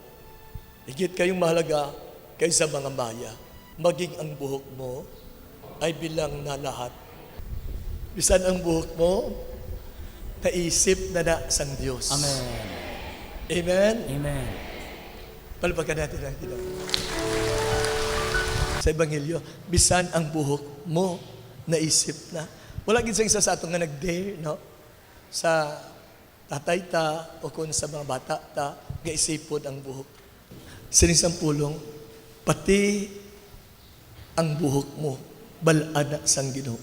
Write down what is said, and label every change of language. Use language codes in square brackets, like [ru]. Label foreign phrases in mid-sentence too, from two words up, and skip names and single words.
[tl] Higit kayong mahalaga kaysa mga maya. Maging ang buhok mo ay bilang na lahat. [hil] Bisan ang buhok mo, naisip na sang Diyos. Amen. Amen? Amen. [tl] Palpakan natin ang Ginoo. [hil] Sa Ebanghelyo, bisan ang buhok mo, naisip na. Wala ginsang isa sa atong nga nag-dare, no? Sa tatay ta o kung sa mga bata ta, gaisipod ang buhok. Sinisang pulong, pati ang buhok mo, balana sang Ginoo.